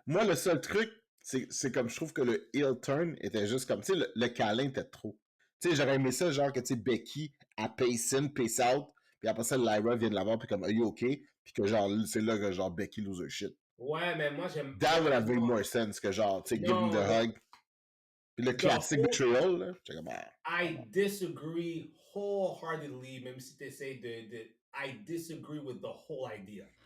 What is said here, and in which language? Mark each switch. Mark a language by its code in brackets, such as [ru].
[fr] Moi, le seul truc, c'est comme je trouve que le heel turn était juste comme, tu sais, le câlin était trop. Tu sais, j'aurais aimé ça, genre que, tu sais, Becky, elle pace in, pace out, puis après ça, Lyra vient de la voir, puis comme, [en] are you okay? [fr] Puis que genre, c'est là que genre, Becky [en] lose her shit. [fr] Ouais, mais moi, j'aime... [en] That would have made more sense [fr] que genre, tu sais, [en] give him the hug. [fr] Puis le classic betrayal, là, j'étais comme, [en] I disagree wholeheartedly, [fr] même si tu essaies de... [en] I disagree with the whole idea.